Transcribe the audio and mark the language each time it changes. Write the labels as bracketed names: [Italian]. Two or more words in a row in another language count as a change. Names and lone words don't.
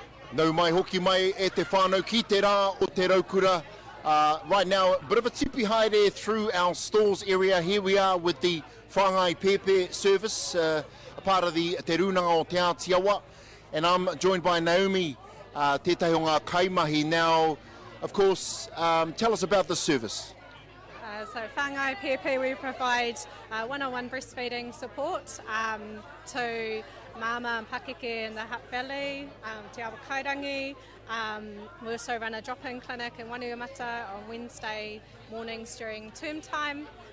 [Māori] Nau mai hoki mai e te whānau ki te rā o te raukura. [English] Right now, a bit of a [Māori] tipi haere [English] through our stores area. Here we are with the [Māori] whāngai pepe [English] service, a part of the Te Runanga o Te Atiawa. And I'm joined by Naomi, [Māori] tētahi o ngā kaimahi. [English] Now, of course, tell us about the service. So [Māori] whāngai pepe, [English] we provide one-on-one breastfeeding support to mama and pakeke in the Hutt Valley, Te Awa Kikorangi. We also run a drop-in clinic in Wanuamata on Wednesday mornings during term time.